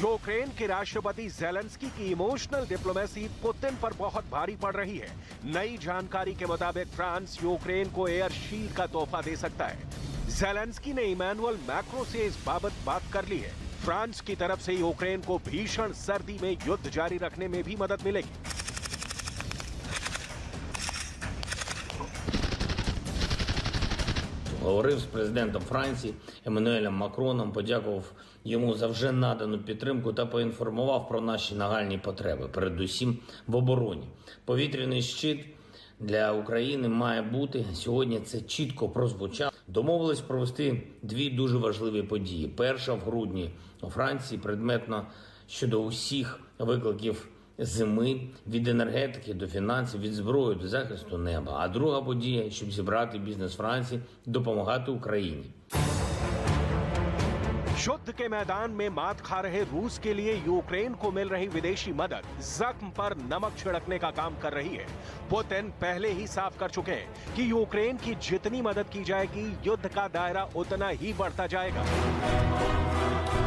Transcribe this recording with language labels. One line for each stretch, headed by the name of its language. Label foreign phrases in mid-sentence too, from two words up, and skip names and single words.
Hindi: यूक्रेन के राष्ट्रपति ज़ेलेंस्की की
English: emotional diplomacy
Hindi: पुतिन पर बहुत भारी पड़ रही है। नई जानकारी के मुताबिक फ्रांस यूक्रेन को
English: air shield
Hindi: का तोहफा दे सकता है। ज़ेलेंस्की ने इमैनुअल मैक्रों से इस बाबत बात कर ली है। फ्रांस की तरफ से यूक्रेन को भीषण सर्दी में युद्ध जारी रखने में भी मदद मिलेगी।
Ukrainian: Говорив з президентом Франції Еммануелем Макроном, подякував йому за вже надану підтримку та поінформував про наші нагальні потреби, передусім в обороні. Повітряний щит для України має бути. Сьогодні це чітко прозвучало. Домовились провести дві дуже важливі події. Перша в грудні у Франції предметно щодо усіх викликів зими, від енергетики до фінансів, від зброї до захисту неба. А друга подія, щоб зібрати бізнес Франції, допомагати Україні.
Hindi: युद्ध के मैदान में मात खा रहे रूस के लिए यूक्रेन को मिल रही विदेशी मदद जख्म पर नमक छिड़कने का काम कर रही है। पुतिन पहले ही साफ कर चुके हैं कि यूक्रेन की जितनी मदद की जाएगी, युद्ध का दायरा उतना ही बढ़ता जाएगा।